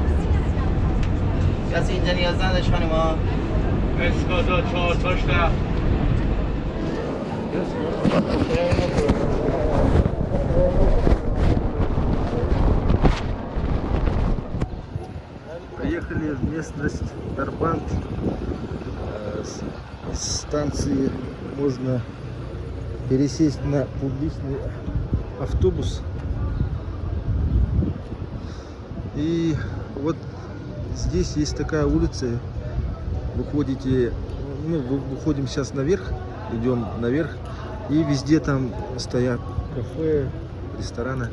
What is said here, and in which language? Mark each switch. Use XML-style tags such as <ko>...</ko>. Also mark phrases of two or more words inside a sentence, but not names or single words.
<fa>کسی اینجا نیاز نداشت خانم ها؟ اسکادا 4 تاش ده.</fa> <ru>Приехали в местность Дарбанд. С станции можно пересесть на публичный автобус и вот здесь есть такая улица, выходите, ну, выходим сейчас наверх, идем наверх, и везде там стоят кафе, рестораны.</ru>